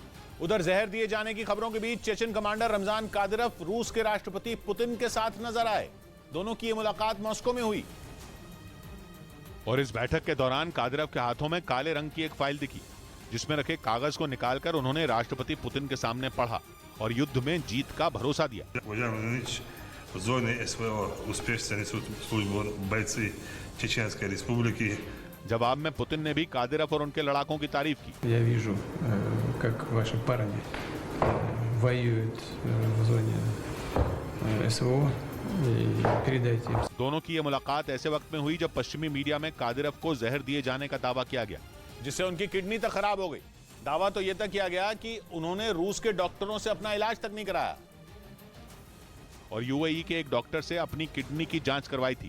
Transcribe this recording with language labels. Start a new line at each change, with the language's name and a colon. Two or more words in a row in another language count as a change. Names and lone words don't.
Hindi: उधर जहर दिए जाने की खबरों के बीच चेचन कमांडर रमजान कादिरोव रूस के राष्ट्रपति पुतिन के साथ नजर आए। दोनों की ये मुलाकात मॉस्को में हुई और इस बैठक के दौरान कादिरोव के हाथों में काले रंग की एक फाइल दिखी, जिसमें रखे कागज को निकालकर उन्होंने राष्ट्रपति पुतिन के सामने पढ़ा और युद्ध में जीत का भरोसा दिया।
Russian: В зоне СВО успешно несут службу бойцы Чеченской Республики.
Hindi: जवाब में पुतिन ने भी कादिरोव और उनके लड़ाकों की तारीफ की।
Russian: Я вижу, как ваши парни воюют в зоне СВО и передайте им.
Hindi: दोनों की ये मुलाकात ऐसे वक्त में हुई जब पश्चिमी मीडिया में कादिरोव को जहर दिए जाने का दावा किया गया, जिससे उनकी किडनी तक खराब हो गई। दावा तो यह तक किया गया कि उन्होंने रूस के डॉक्टरों से अपना इलाज तक नहीं कराया और UAE के एक डॉक्टर से अपनी किडनी की जांच करवाई थी।